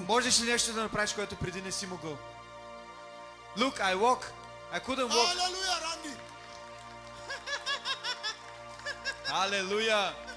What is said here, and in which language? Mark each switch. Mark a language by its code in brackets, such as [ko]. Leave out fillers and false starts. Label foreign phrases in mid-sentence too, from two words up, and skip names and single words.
[bg] Можеш ли нещо да направиш, което преди не си могъл? [en] Look, I walk. I couldn't walk. Hallelujah, Randy. [bg] Алелуя.